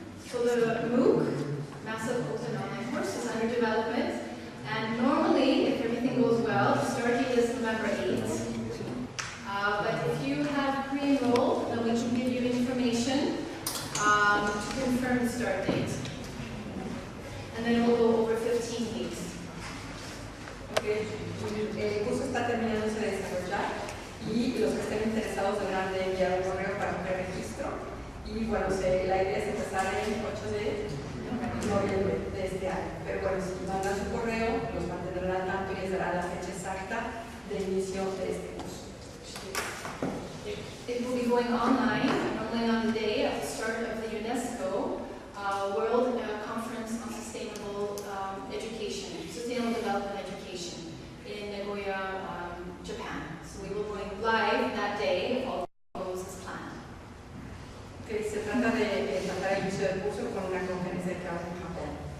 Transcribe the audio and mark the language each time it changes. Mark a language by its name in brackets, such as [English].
[English] So the MOOC, Massive Open Online Course, is under development, and normally, if everything goes well, the start date is November 8th. But if you have pre-enrolled, then we can give you information to confirm the start date. And then we'll go over 15 weeks. Okay. [Spanish] El curso está terminándose de desarrollar y los que estén interesados deberán de enviar un correo para un preregistro. Y bueno, la idea es empezar el 8 de noviembre de este año. Pero bueno, si mandan su correo, los mantendrán al tanto y les dará la fecha exacta de inicio de este curso. [English] It will be going online, only on the day of the start of the UNESCO World Conference on Sustainable Education, Sustainable Development Education in Nagoya, Japan. So we will be going live that day if all goes as planned. [Spanish] Que se trata de tratar el inicio del curso con una conferencia que hace en Japón.